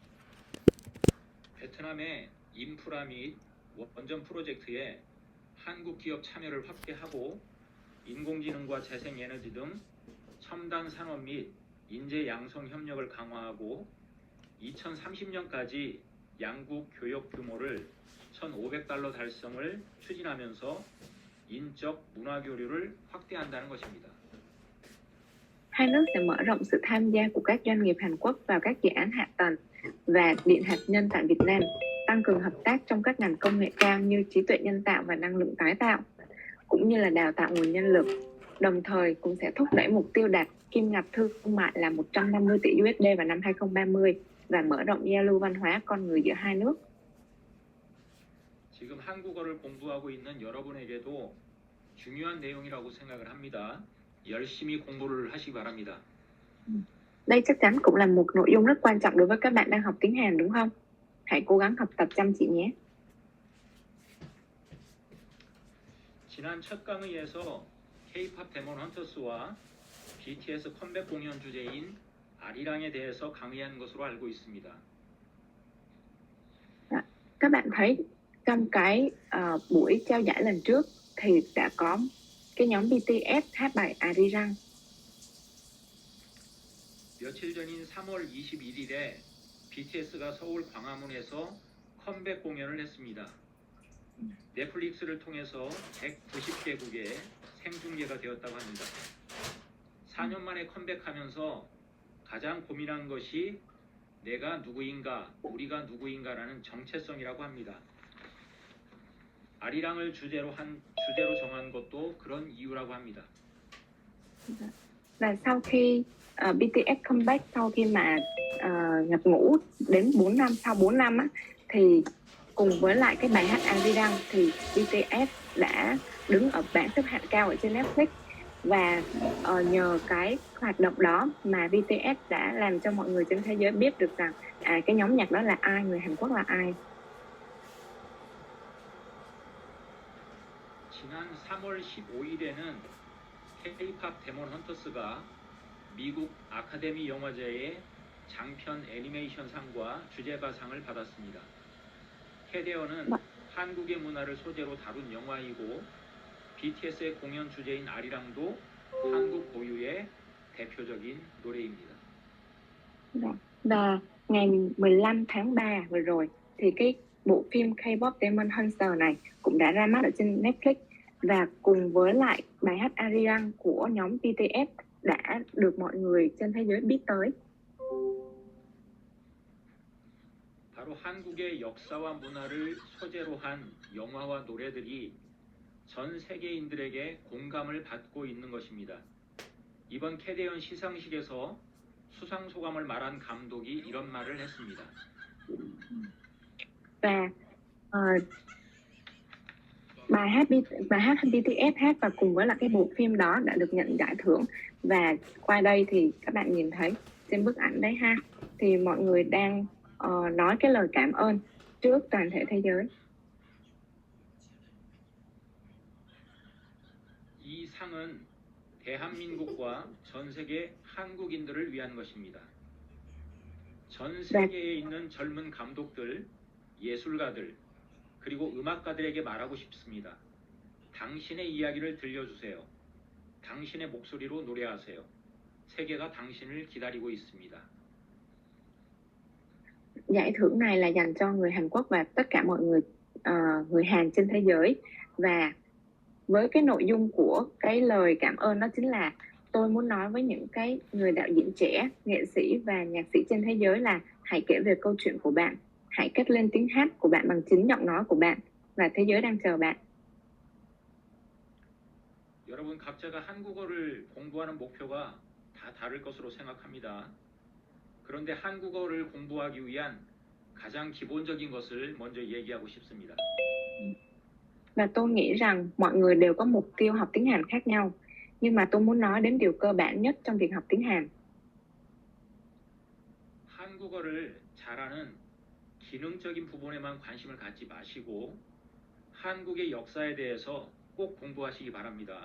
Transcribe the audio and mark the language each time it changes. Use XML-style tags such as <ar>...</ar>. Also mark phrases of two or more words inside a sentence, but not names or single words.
<ko>베트남의 인프라 및 원전 프로젝트에 한국 기업 참여를 확대하고 인공지능과 재생에너지 등 첨단 산업 및 인재 양성 협력을 강화하고 2030년까지 양국 교역 규모를 1,500달러 달성을 추진하면서 인적 문화 교류를 확대한다는 것입니다.</ko> <vi>Hai nước sẽ mở rộng sự tham gia của các doanh nghiệp Hàn Quốc vào các dự án hạ tầng và điện hạt nhân tại Việt Nam, tăng cường hợp tác trong các ngành công nghệ cao như trí tuệ nhân tạo và năng lượng tái tạo, cũng như là đào tạo nguồn nhân lực. Đồng thời cũng sẽ thúc đẩy mục tiêu đạt kim ngạch thương mại là 150 tỷ USD vào năm 2030 và mở rộng giao lưu văn hóa con người giữa hai nước.</vi> <ko>지금 한국어를 공부하고 있는 여러분에게도 중요한 내용이라고 생각을 합니다. 열심히 공부를 하시기 바랍니다.</ko> <vi>Đây chắc chắn cũng là một nội dung rất quan trọng đối với các bạn đang học tiếng Hàn đúng không? Hãy cố gắng học tập chăm chỉ nhé.</vi> <ko>지난 첫 강의에서 K-pop 데몬 헌터스와 BTS 컴백 공연 주제인 아리랑에 대해서 강의한 것으로 알고 있습니다.</ko> <vi>Các bạn thấy trong cái buổi trao giải lần trước thì đã có cái nhóm BTS hát bài Arirang.</vi> <ko>며칠 전인 3월 21일에 BTS가 서울 광화문에서 컴백 공연을 했습니다. 넷플릭스를 통해서 190개국에 생중계가 되었다고 합니다. 4년 만에 컴백하면서 가장 고민한 것이 내가 누구인가, 우리가 누구인가라는 정체성이라고 합니다. 아리랑을 주제로 정한 것도 그런 이유라고 합니다.</ko> <vi>Và sau khi BTS comeback, sau khi mà nhập ngũ đến 4 năm, sau 4 năm á, thì cùng với lại cái bài hát Arirang thì BTS đã đứng ở bảng xếp hạng cao ở trên Netflix. Và nhờ cái hoạt động đó mà BTS đã làm cho mọi người trên thế giới biết được rằng cái nhóm nhạc đó là ai, người Hàn Quốc là ai.</vi> <ko>지난 3월 15일에는 K-pop 데몬 헌터스가 미국 아카데미 영화제의 장편 애니메이션 상과 주제가상을 받았습니다. 캐데어는 한국의 문화를 소재로 다룬 영화이고 BTS의 공연 주제인 아리랑도 한국 고유의 대표적인 노래입니다.</ko> <vi>Và ngày 15 tháng 3 vừa rồi thì cái bộ phim K-pop Demon Hunter này cũng đã ra mắt ở trên Netflix, và cùng với lại bài hát Arirang của nhóm BTS đã được mọi người trên thế giới biết tới.</vi> <ko>바로 한국의 역사와 문화를 소재로 한 영화와 노래들이 전 세계인들에게 공감을 받고 있는 것입니다. 이번 캐데언 시상식에서 수상 소감을 말한 감독이 이런 말을 했습니다.</ko> <vi>Và bài hát BTS hát và cùng với là cái bộ phim đó đã được nhận giải thưởng, và qua đây thì các bạn nhìn thấy trên bức ảnh đấy ha, thì mọi người đang nói cái lời cảm ơn trước toàn thể thế giới.</vi> <ko>이 상은 대한민국과 전 세계 한국인들을 위한 것입니다. 전 세계에 있는 젊은 감독들, 예술가들, 그리고 음악가들에게 말하고 싶습니다. 당신의 이야기를 들려주세요. 당신의 목소리로 노래하세요. 세계가 당신을 기다리고 있습니다.</ko> <vi>Giải thưởng này là dành cho người Hàn Quốc và tất cả mọi người Hàn trên thế giới, và với cái nội dung của cái lời cảm ơn đó chính là tôi muốn nói với những cái người đạo diễn trẻ, nghệ sĩ và nhạc sĩ trên thế giới là hãy kể về câu chuyện của bạn, hãy cất lên tiếng hát của bạn bằng chính giọng nói của bạn, và thế giới đang chờ bạn.</vi> <ko>여러분 각자가 한국어를 공부하는 목표가 다 다를 것으로 생각합니다. 그런데 한국어를 공부하기 위한 가장 기본적인 것을 먼저 얘기하고 싶습니다.</ko> <vi>Và tôi nghĩ rằng mọi người đều có mục tiêu học tiếng Hàn khác nhau, nhưng mà tôi muốn nói đến điều cơ bản nhất trong việc học tiếng Hàn.</vi> <ko>한국어를 잘하는 기능적인 부분에만 관심을 갖지 마시고 한국의 역사에 대해서 꼭 공부하시기 바랍니다.</ko>